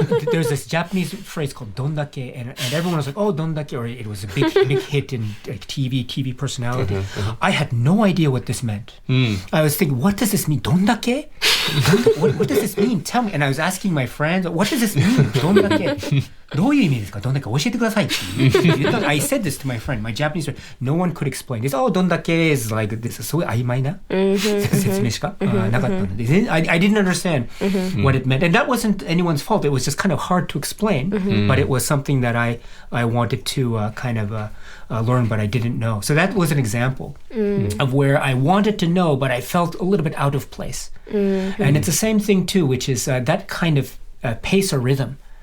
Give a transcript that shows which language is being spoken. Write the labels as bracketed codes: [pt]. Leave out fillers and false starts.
[en] There's this Japanese phrase called dondake, and everyone was like, oh, dondake, or it was a big hit in like TV personality. I had no idea what this meant. I was thinking, what does this mean? Dondake? What does this mean? Tell me. And I was asking my friends, what does this mean? Dondake? [ja] どういう意味ですか? どんだけ教えてくださいって言った。 [en] I said this to my friend, my Japanese friend. No one could explain this. Oh, どんだけ is like this. [ja] すごい曖昧な説明しかなかったので。 [en] I didn't understand what it meant. And that wasn't anyone's fault. It was just kind of hard to explain. But it was something that I wanted to kind of learn, but I didn't know. So that was an example of where I wanted to know, but I felt a little bit out of place. And it's the same thing too, which is that kind of pace or rhythm.